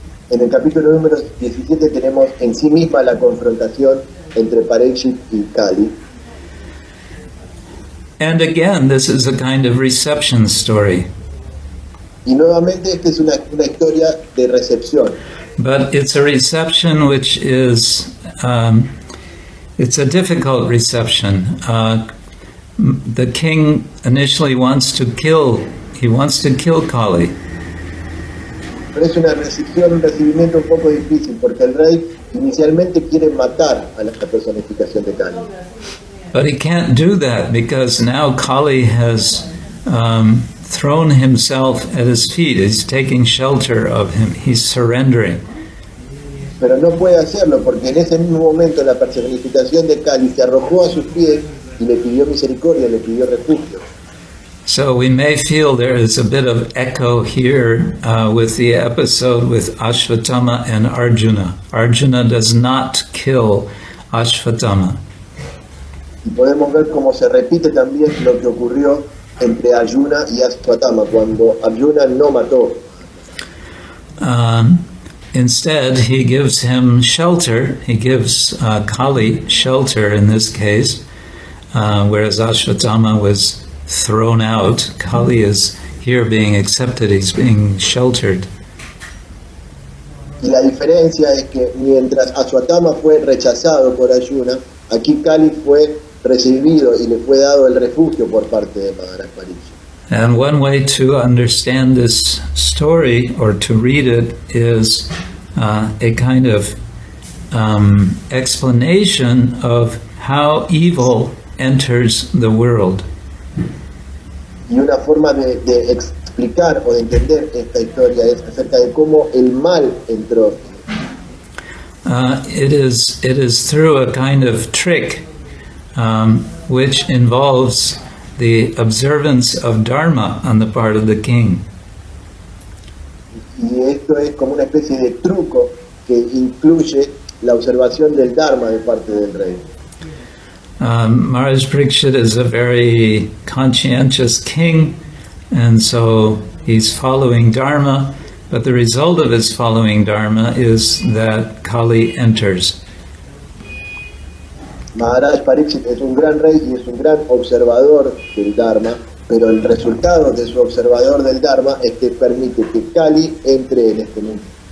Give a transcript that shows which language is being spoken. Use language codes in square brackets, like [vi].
[es] En el capítulo número 17 tenemos en sí misma la confrontación entre Parikshit y Kali. [en] And again, this is a kind of reception story. [es] Y nuevamente esta es una historia de recepción. [en] But it's a reception which is, it's a difficult reception. The king initially wants to kill Kali. [es] Pero es un recibimiento un poco difícil, porque el rey inicialmente quiere matar a la personificación de Kali. [en] But he can't do that, because now Kali has thrown himself at his feet. He's taking shelter of him. He's surrendering. [es] Pero no puede hacerlo, porque en ese mismo momento la personificación de Kali se arrojó a sus pies y le pidió misericordia, le pidió refugio. [en] So we may feel there is a bit of echo here with the episode with Ashvatthama and Arjuna. Arjuna does not kill Ashvatthama. [es] Y podemos ver cómo se repite también lo que ocurrió entre Arjuna y Ashvatthama, cuando Arjuna no mató. [en] Instead, he gives him shelter. He gives Kali shelter in this case, whereas Ashvatthama was thrown out. Kali is here being accepted. He's being sheltered. [es] Y la diferencia es que mientras Ashvatthama fue rechazado por Arjuna, aquí Kali fue recibido y le fue dado el refugio por parte de Maharaj Pariksit. [en] And one way to understand this story or to read it is a kind of explanation of how evil enters the world. [es] Y una forma de explicar o de entender esta historia es acerca de cómo el mal entró. [en] It is through a kind of trick which involves the observance of Dharma on the part of the king. [es] Y esto es como una especie de truco que incluye la observación del Dharma de parte del rey. [en] Maharaj Pariksit is a very conscientious king, and so he's following Dharma, but the result of his following Dharma is that Kali enters. [es] Maharaj Pariksit es un gran rey y es un gran observador del Dharma, pero el resultado de su observador del Dharma es que permite que Kali entre en este mundo.